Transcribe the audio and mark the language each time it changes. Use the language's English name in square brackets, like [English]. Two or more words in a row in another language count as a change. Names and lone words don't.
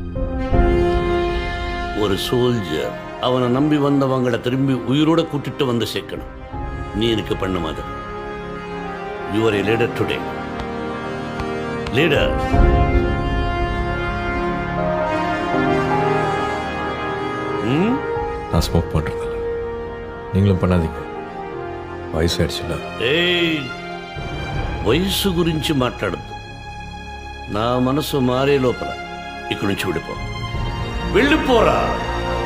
[Tamil] ஒரு சோல்ஜர் அவனை நம்பி வந்தவங்களை திரும்பி உயிரோட கூட்டிட்டு வந்து சேர்க்கணும். நீ எனக்கு பண்ண மாதிரி. [English] You are a leader today. [Tamil] லீடர். நான் ஸ்மோக் பண்ணுறதில்ல, நீங்களும் பண்ணாதீங்க. [Telugu] వయసు ఏయ్ వయసు గురించి మాట్లాడద్దు. నా మనసు మారే లోపల ఇక్కడి నుంచి వెళ్ళిపోరా.